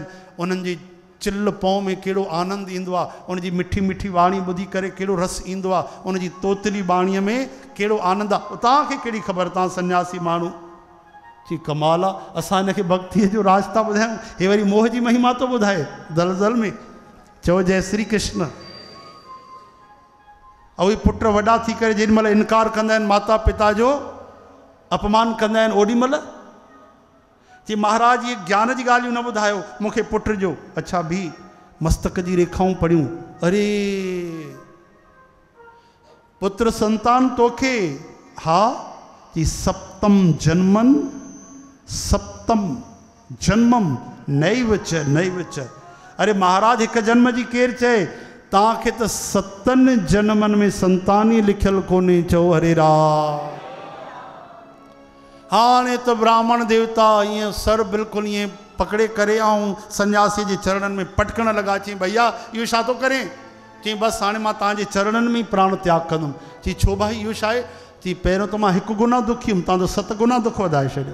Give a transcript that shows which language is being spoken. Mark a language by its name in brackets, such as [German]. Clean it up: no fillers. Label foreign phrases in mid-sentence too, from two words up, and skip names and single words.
[Sindhi] उन्हनि जी चिल पौ में कहिड़ो आनंद ईंदो आहे, उनजी मिठी मिठी वाणी ॿुधी करे कहिड़ो रस ईंदो आहे, उनजी तोतली बाणीअ में कहिड़ो आनंद आहे। तव्हांखे कहिड़ी ख़बर? तव्हां सन्यासी माण्हू। जी कमाल आहे, असां हिनखे भक्तीअ जो राज था ॿुधायूं, हे वरी मोह जी महिमा थो ॿुधाए दलदल में। चओ जय श्री कृष्ण। ऐं उहे पुट वॾा थी करे जेॾीमहिल इनकार कंदा आहिनि, माता पिता जो अपमान कंदा आहिनि, ओॾीमहिल चई महाराज ये ज्ञान जी ॻाल्हियूं न ॿुधायो मूंखे पुट जो। अच्छा भी मस्तक जी रेखाऊं पढ़ियूं। अरे पुत्र संतान तोखे? हा। [Sanskrit] चई सप्तम जन्मन सप्तम जन्मम नैव च। [Sindhi] अरे महाराज हिकु जन्म जी केरु चए? तव्हांखे त 7 जन्मनि में संतान ई लिखियलु कोन्हे। चओ हरे राम। हाणे त ब्राह्मण देवता ईअं सर बिल्कुलु ईअं पकड़े करे ऐं सन्यासी जे चरणनि में पटकण लॻा। चई भैया इहो छा थो करे? चई बसि हाणे मां तव्हांजे चरणनि में ई प्राण त्याग कंदुमि। चई छो भाई इहो छा आहे? चई पहिरियों त मां 1 गुना दुखी हुउमि, तव्हांजो 7 गुना दुख वधाए छॾियो।